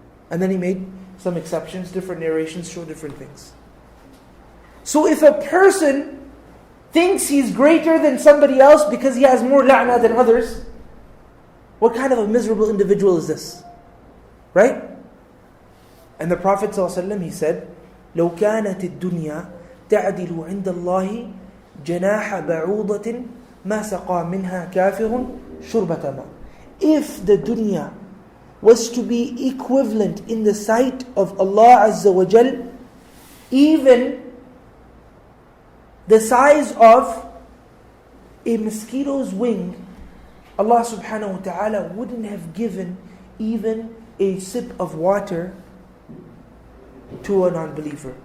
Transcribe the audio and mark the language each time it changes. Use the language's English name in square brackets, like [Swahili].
[English] And then he made some exceptions, different narrations show different things. So if a person thinks he's greater than somebody else because he has more la'na than others, what kind of a miserable individual is this? Right? And the Prophet ﷺ, he said, [Arabic] لو كانت الدنيا تعدل عند الله جناح بعوضة ما سقى منها كافر شربة ماء. [English] If the dunya was to be equivalent in the sight of Allah Azza wa Jal, even the size of a mosquito's wing, Allah subhanahu wa ta'ala wouldn't have given even a sip of water to a non-believer.